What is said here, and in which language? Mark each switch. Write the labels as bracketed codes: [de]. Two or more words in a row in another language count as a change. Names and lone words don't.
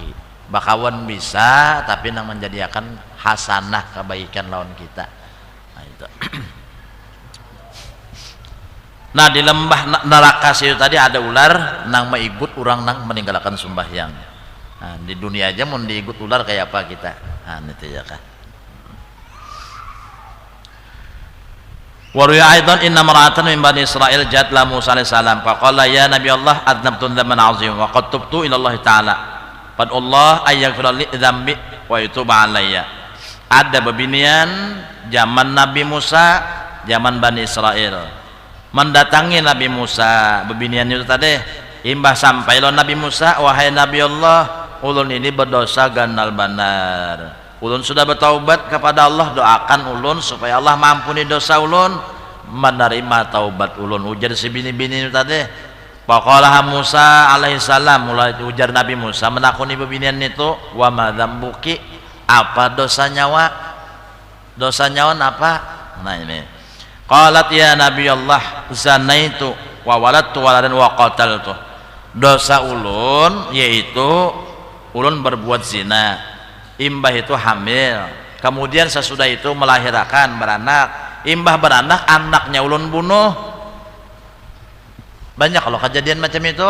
[bjn] Bakawan bisa, tapi nang menjadikan hasanah kebaikan lawan kita. Nah itu. Nah di lembah neraka situ tadi ada ular nang maigut orang nang meninggalkan sembahyang. Nah, di dunia aja mau diigut ular kayak apa kita? Nah itu ya kan. [ar] وروي أيضا إن امرأة من بني إسرائيل جاءت لموسى عليه السلام فقال يا نبي الله أذنبت ذنبا عظيما وقد تبت إلى الله تعالى فادع الله أن يغفر لي ذنبي ويتوب علي. [bjn] Ada bebinian zaman Nabi Musa, zaman Bani Israil mendatangi Nabi Musa. Bebinian itu tadi imbah sampai lo Nabi Musa, wahai Nabi Allah, ulun ini berdosa ganal banar. Ulun sudah bertaubat kepada Allah, doakan ulun supaya Allah mampuni dosa ulun, menerima taubat ulun. Ujar si bini-bini tadi. [ar] فقال موسى عليه السلام, [bjn] mulai ujar Nabi Musa menakuni bebinian itu, [ar] وما ذنبك, [bjn] apa dosa nyawa? Dosa nyawa apa? Nah ini. [ar] قالت يا نبي الله زنيت وولدت ولدا وقتلت. [bjn] Dosa ulun yaitu ulun berbuat zina. Imbah itu hamil, kemudian sesudah itu melahirkan beranak. Imbah beranak, anaknya ulun bunuh. Banyak kalau kejadian macam itu.